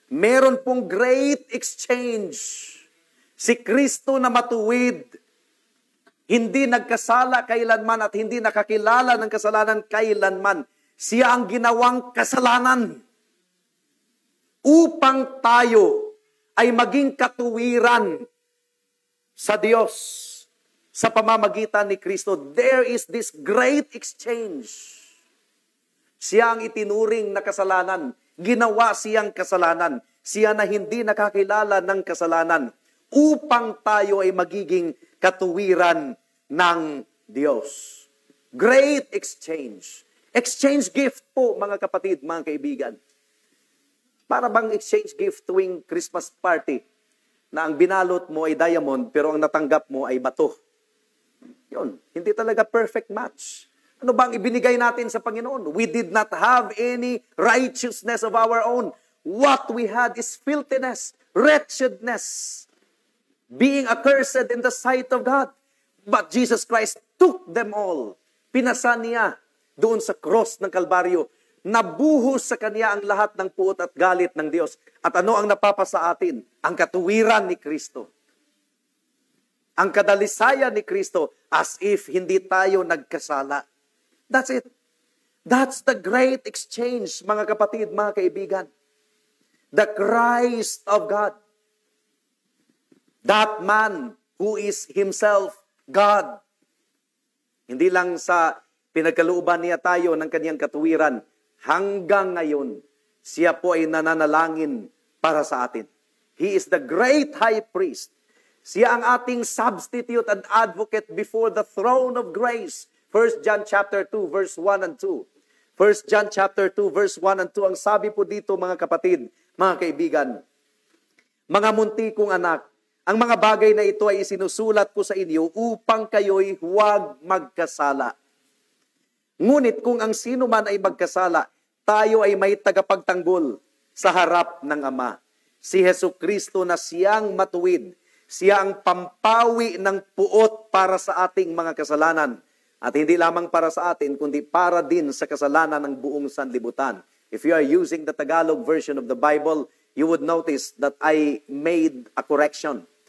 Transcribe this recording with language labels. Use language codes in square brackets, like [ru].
[tl] Meron pong great exchange. Si Kristo na matuwid, hindi nagkasala kailanman at hindi nakakilala ng kasalanan kailanman. Siya ang ginawang kasalanan upang tayo ay maging katuwiran sa Diyos sa pamamagitan ni Kristo. [en] There is this great exchange. [tl] Siya ang itinuring na kasalanan. Ginawa siyang kasalanan. Siya na hindi nakakilala ng kasalanan upang tayo ay magiging katuwiran ng Diyos. Great exchange. Exchange gift po, mga kapatid, mga kaibigan. Para bang exchange gift tuwing Christmas party na ang binalot mo ay diamond pero ang natanggap mo ay bato. Yun, hindi talaga perfect match. Ano bang ibinigay natin sa Panginoon? [en] We did not have any righteousness of our own. What we had is filthiness, wretchedness, being accursed in the sight of God. But Jesus Christ took them all. [tl] Pinasa niya doon sa cross ng Kalbaryo. Nabuhos sa Kanya ang lahat ng puot at galit ng Diyos. At ano ang napapasa atin? Ang katuwiran ni Kristo. Ang kadalisayan ni Kristo as if hindi tayo nagkasala. [en] That's it. That's the great exchange, [tl] mga kapatid, mga kaibigan. [en] The Christ of God. That man who is himself God. [tl] Hindi lang sa pinagkalooban niya tayo ng kanyang katuwiran, hanggang ngayon, siya po ay nananalangin para sa atin. [en] He is the great high priest. [tl] Siya ang ating [en] substitute and advocate before the throne of grace. 1 John chapter 2, verse 1 and 2. [tl] 1 John chapter 2, verse 1 and 2. Ang sabi po dito, mga kapatid, mga kaibigan, mga munti kong anak, ang mga bagay na ito ay isinusulat ko sa inyo upang kayo'y huwag magkasala. Ngunit kung ang sino man ay magkasala, tayo ay may tagapagtanggol sa harap ng Ama. Si Jesucristo na siyang matuwid. Siya ang pampawi ng puot para sa ating mga kasalanan. At hindi lamang para sa atin, kundi para din sa kasalanan ng buong sanlibutan. [en] If you are using the Tagalog version of the Bible, you would notice that I made a correction.